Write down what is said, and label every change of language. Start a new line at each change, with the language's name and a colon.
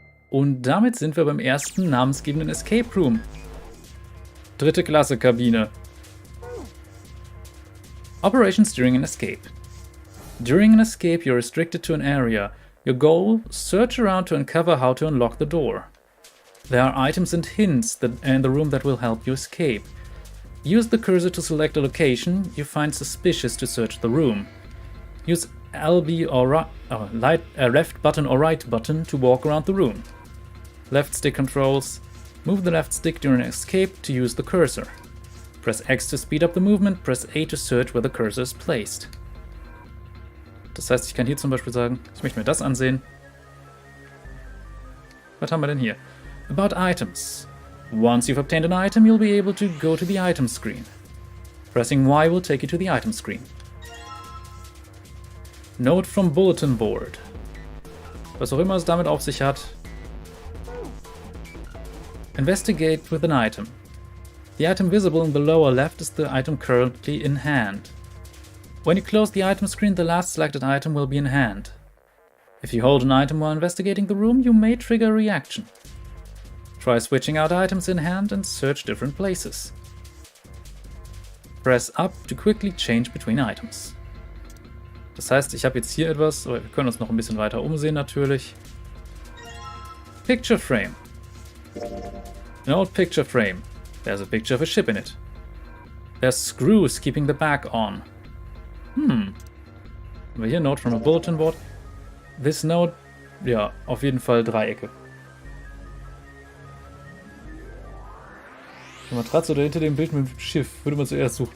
German: Und damit sind wir beim ersten namensgebenden Escape Room. 3. Klasse Kabine.
English: Operations during an escape. During an escape, you're restricted to an area. Your goal: search around to uncover how to unlock the door. There are items and hints in the room that will help you escape. Use the cursor to select a location you find suspicious to search the room. Use LB or left button or right button to walk around the room. Left stick controls. Move the left stick during escape to use the cursor. Press X to speed up the movement, press A to search where the cursor is placed.
German: Das heißt, ich kann hier zum Beispiel sagen, ich möchte mir das ansehen. Was haben wir denn hier?
English: About items. Once you've obtained an item, you'll be able to go to the item screen. Pressing Y will take you to the item screen. Note from Bulletin Board.
German: Was auch immer es damit auf sich hat.
English: Investigate with an item. The item visible in the lower left is the item currently in hand. When you close the item screen, the last selected item will be in hand. If you hold an item while investigating the room, you may trigger a reaction. Try switching out items in hand and search different places. Press up to quickly change between items.
German: Das heißt, ich habe jetzt hier etwas, aber wir können uns noch ein bisschen weiter umsehen natürlich.
English: Picture frame. An old picture frame. There's a picture of a ship in it. There's screws keeping the back on.
German: Haben wir hier
English: Note from a bulletin board. This note,
German: ja, auf jeden Fall Dreiecke. Die Matratze oder hinter dem Bild mit dem Schiff würde man zuerst suchen.